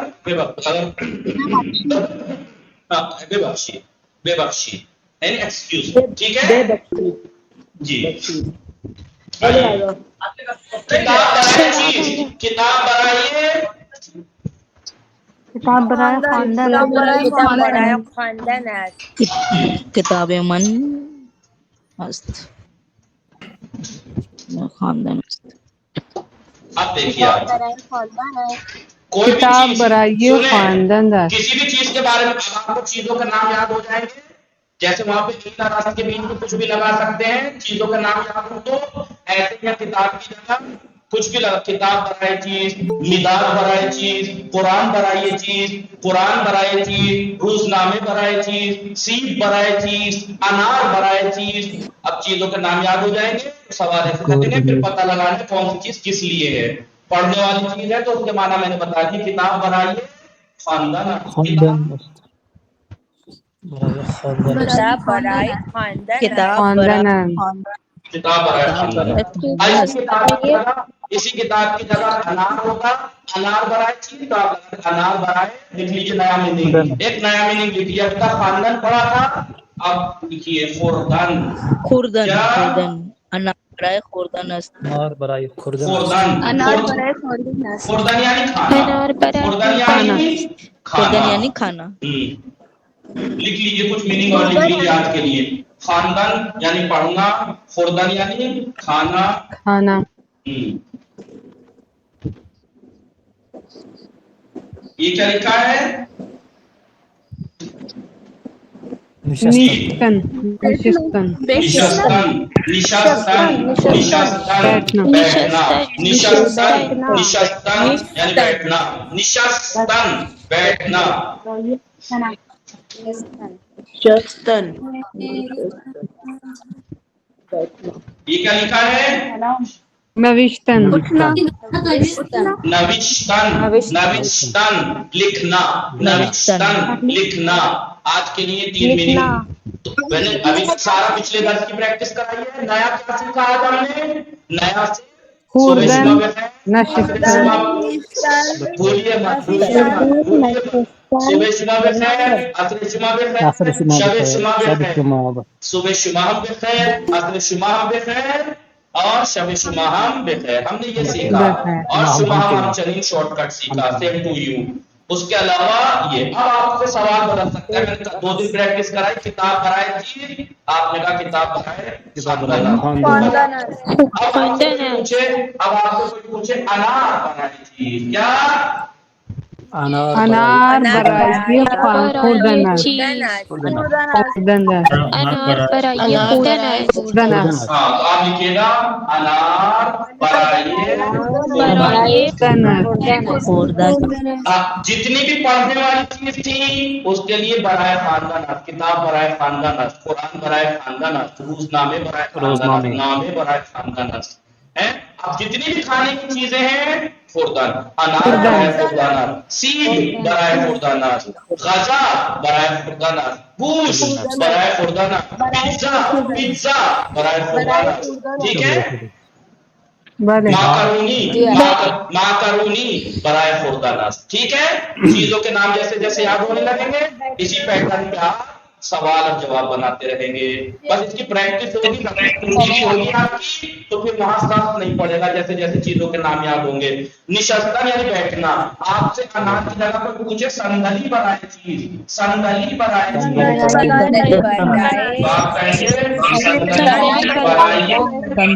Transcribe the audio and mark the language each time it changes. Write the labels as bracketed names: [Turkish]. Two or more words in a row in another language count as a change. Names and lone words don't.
[Persian] بے بخشی، بے بخشی، بے بخشی یعنی ایکسکیوز. [Urdu] ٹھیک ہے جی. [Persian] کتاب برائے چیز، کتاب برائے کتاب برائے خواندن است. کتاب من است، خواندن است. [Urdu] اب دیکھیے آپ کوئی بھی [Persian] کتاب چیز برائے خواندن است. [Urdu] کسی بھی چیز کے بارے میں اب آپ کو چیزوں کا نام یاد ہو جائیں گے، جیسے وہاں پہ ایک راست کے بیچ میں کچھ بھی لگا سکتے ہیں، چیزوں کا نام یاد ہو تو ایسے ہی کتاب کی جگہ کچھ بھی لگا. [Persian] کتاب برائے چیز، مداد برائے چیز، قرآن برائے چیز، قرآن برائے چیز، روزنامے برائے چیز، سیب برائے چیز، انار برائے چیز. [Urdu] اب چیزوں کے نام یاد ہو جائیں گے، سوال ایسے کریں گے، پھر پتہ لگانا کون سی چیز کس لیے ہے. پڑھنے والی چیز ہے تو اس کے معنی میں نے بتا دی. [Persian] کتاب برائے خواندن، کتاب برائے خواندن خواندن است. کتاب برائے خواندن. [Urdu] اسی کتاب کی جگہ انار ہوگا، [Persian] انار برائے چیز، [Urdu] تو آپ [Persian] انار برائے [Urdu] لکھ لیجیے نیا میننگ. ایک نیا میننگ لکھ لیا تھا، خواندن پڑھا تھا. اب لکھیے خوردن. [Persian] خوردن، خوردن انار برائے خوردن است. انار برائے خوردن، [Urdu] خوردن یعنی کھانا، خوردن یعنی خوردن یعنی کھانا. لکھ لیجیے کچھ میننگ اور لکھ لیجیے آج کے لیے. خواندن یعنی پڑھنا، خوردن یعنی کھانا. کھانا. یہ کیا لکھا ہے؟ [Persian] نشستن، نشستن، نشستن، نشستن، نشستن بیٹھنا، نشستن، نشستن یعنی بیٹھنا، نشستن بیٹھنا. شستن [Urdu] یہ کیا لکھا ہے؟ [Persian] نوشتن، نوشتن، نوشتن لکھنا، نوشتن لکھنا. [Urdu] آج کے لیے 3 میننگ. میں نے ابھی تک سارا پچھلے درس کی پریکٹس کرائی ہے. نیا کیا سیکھا آج ہم نے؟ نیا سے [Persian] خوردن، نشستن، [Urdu] بولیے مت، [Persian] صبح شما بخیر، عصر شما بخیر، شب شما بخیر، صبح شما ہم بخیر، عصر شما ہم بخیر اور شب شما ہم بخیر. [Urdu] ہم نے یہ سیکھا. اور [Persian] شما ہم [Urdu] چلیں شارٹ کٹ سیکھا، [English] same to you. [Urdu] اس کے علاوہ یہ اب آپ سے سوال بدل سکتے ہیں. میں نے 2 دن پریکٹس کرائی. [Persian] کتاب برائے چیز، [Urdu] آپ نے کہا [Persian] کتاب برائے خواندن. [Urdu] اب آپ سے کوئی پوچھے [Persian] انار برائے چیز، [Urdu] کیا؟ [Persian] انار برائے خوردن است. خوردن است. انار برائے خوردن است. [Urdu] ہاں تو آپ لکھیے گا [Persian] انار برائے خوردن است. [Urdu] جتنی بھی پڑھنے والی چیز تھی اس کے لیے [Persian] برائے خواندن است. کتاب برائے خواندن است، قرآن برائے خواندن است، روزنامے برائے خواندن است، نامے برائے خواندن است. [Urdu] اب جتنی بھی کھانے کی چیزیں ہیں خوردن. [Persian] انار برائے خوردن است، سیب برائے خوردن است، غذا برائے خوردن است، گوشت برائے خوردن است، پیزا برائے خوردن است. [Urdu] ٹھیک ہے. [Persian] ماکارونی برائے خوردن است. [Urdu] ٹھیک ہے. چیزوں کے نام جیسے جیسے یاد ہونے لگیں گے اسی پیٹرن پہ آپ سوال اور جواب بناتے رہیں گے. بس اس کی پریکٹس ہوگی ہوگی آپ کی تو پھر وہاں سخت نہیں پڑے گا. جیسے جیسے چیزوں کے نام یاد ہوں گے. نشستن یعنی بیٹھنا. آپ سے اناج کی جگہ پر پوچھے [Persian] صندلی برائے چیز, صندلی برائے چیز, [Urdu] آپ کہیں گے [Persian] صندلی برائے